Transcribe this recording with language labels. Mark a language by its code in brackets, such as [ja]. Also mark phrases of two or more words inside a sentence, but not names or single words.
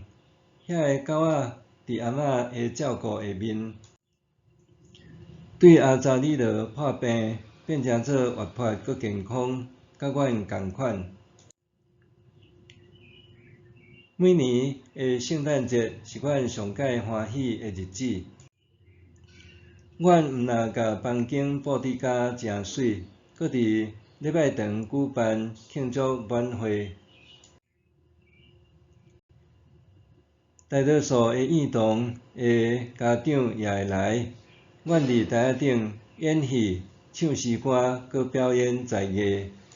[nan] 遐个狗仔伫阿嬷的照顾下面，对阿查里落破病，变成做活泼佮健康，甲阮共款。每年的圣诞节是阮上界欢喜的日子。阮毋但甲房间布置甲诚水，阁伫礼拜堂举办庆祝晚会。大多数的宴堂的家长也会来。阮伫台仔顶演戏、唱诗歌，阁表演才艺。